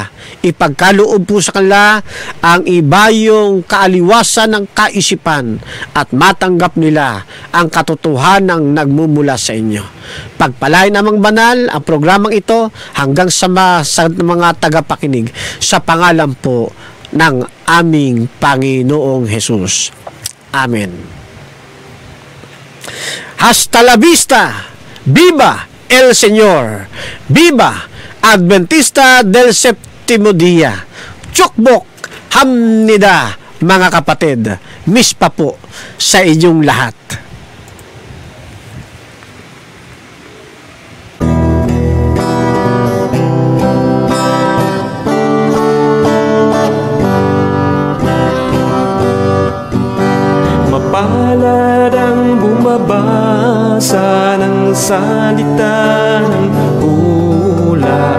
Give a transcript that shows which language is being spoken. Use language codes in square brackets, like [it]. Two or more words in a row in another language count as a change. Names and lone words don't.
[tl] Ipagkaloob po sa kanila ang ibayong kaaliwasan ng kaisipan at matanggap nila ang katotohanang nagmumula sa inyo. Pagpalain Amang Banal ang programang ito hanggang sa mga tagapakinig sa pangalan po ng aming Panginoong Hesus. [es] Amen. Hasta la vista. Viva el Señor. Viva Adventista del Séptimo Día. [ko] 축복합니다, [tl] mga kapatid. Mispa po sa inyong lahat. Mapalad ang bumabasa ng salita ng pula.